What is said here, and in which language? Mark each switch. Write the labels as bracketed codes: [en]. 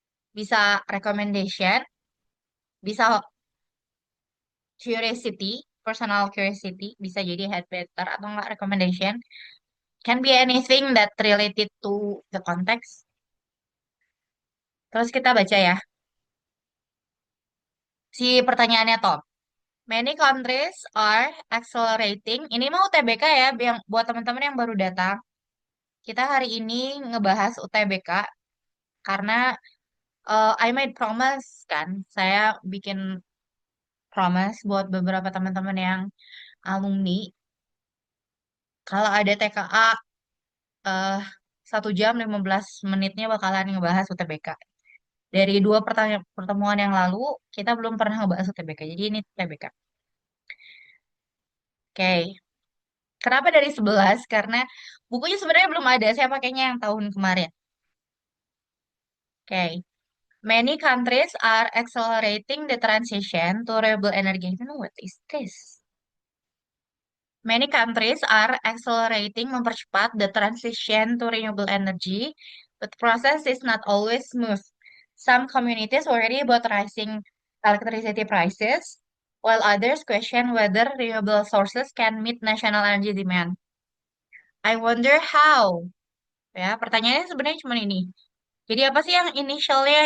[id] Bisa recommendation, bisa curiosity, personal curiosity, bisa jadi had better atau enggak recommendation. [en] Can be anything that related to the context. [id] Terus kita baca ya. Si pertanyaannya [en] Tom. Many countries are accelerating. [id] Ini mau UTBK ya, yang buat teman-teman yang baru datang. Kita hari ini ngebahas UTBK karena [en] I made promise [id] kan. Saya bikin promise buat beberapa teman-teman yang alumni. Kalau ada TKA eh 1 jam 15 menitnya bakalan ngebahas UTBK. Dari dua pertemuan yang lalu, kita belum pernah ngebahas UTBK. Jadi ini UTBK. Oke. Kenapa dari 11? Karena bukunya sebenarnya belum ada. Saya pakainya yang tahun kemarin. Oke. [en] Many countries are accelerating the transition to renewable energy. You know what is this? Many countries are accelerating mempercepat the transition to renewable energy, but the process is not always smooth. Some communities worry about rising electricity prices, while others question whether renewable sources can meet national energy demand. I wonder how. [id] Ya, pertanyaannya sebenarnya cuma ini. Jadi apa sih yang initialnya?